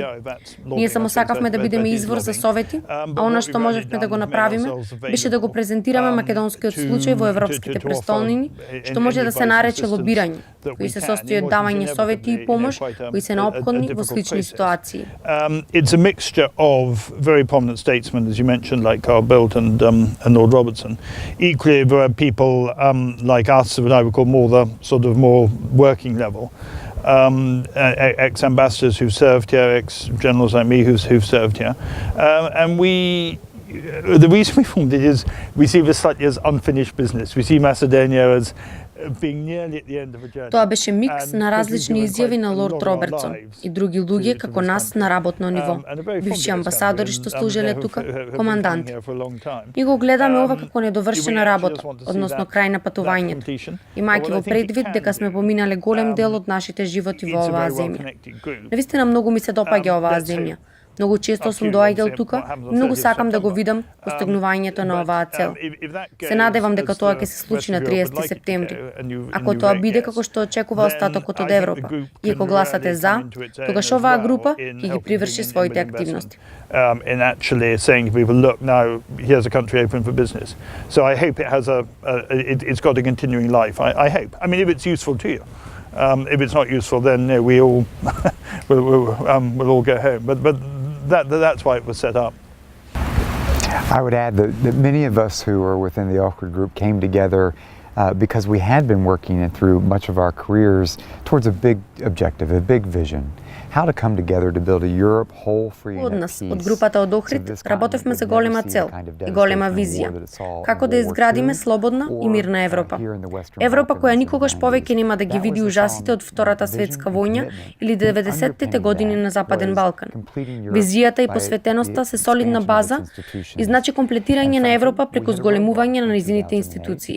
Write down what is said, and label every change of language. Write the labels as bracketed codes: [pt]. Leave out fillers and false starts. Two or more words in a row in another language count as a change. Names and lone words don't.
[mk] Ние само сакавме да бидеме извор за совети, а она што можевме да го направиме беше да го презентираме македонскиот случај во европските престолнини, што може да се нарече лобирање, кои се состои од давање совети и помош, кои се неопходни во слични ситуации. [en] It's a mixture of very prominent statesmen, as you mentioned, like Carl Bildt and Lord Robertson. Equally, there are people like us, what I would call more working level. Ex-ambassadors who've served here, ex-generals like me who've served here. And the reason we formed it is we see this slightly as unfinished business. We see Macedonia as being nearly at the end of a journey. [mk] Тоа беше микс на различни изјави на Лорд Робертсон и други луѓе како нас на работно ниво. Бивши амбасадори што служеле тука, команданти. И го гледаме ова како недовршена работа, односно крај на патувањето. Имајќи во предвид дека сме поминале голем дел од нашите животи во оваа земја. Навистина многу ми се допаѓа оваа земја. Многу често сум доаѓал тука и многу сакам да го видам постигнувањето на оваа цел. Се надевам дека тоа ќе се случи на 30 септември. Ако тоа биде како што очекува остатокот од Европа, и ако гласате за, тогаш оваа група ќе ги приврши своите активности. [en] In actually saying to people, look, now here's a country open for business. So I hope it has it's got a continuing life. I hope. I mean, if it's useful to you. If it's not useful, then we all we'll all go home. But that's why it was set up. I would add that many of us who are within the awkward group came together because we had been working through much of our careers towards a big objective, a big vision. How to come together to build a Europe whole, free and at [mk] нас, [en] peace. [mk] од групата од Охрид, работевме за голема цел и голема визија. Како да изградиме слободна и мирна Европа. Европа која никогаш повеќе нема да ги види ужасите од Втората светска војна или 90-тите години на Западен Балкан. Визијата и посветеноста се солидна база и значи комплетирање на Европа преку зголемување на нејзините институции.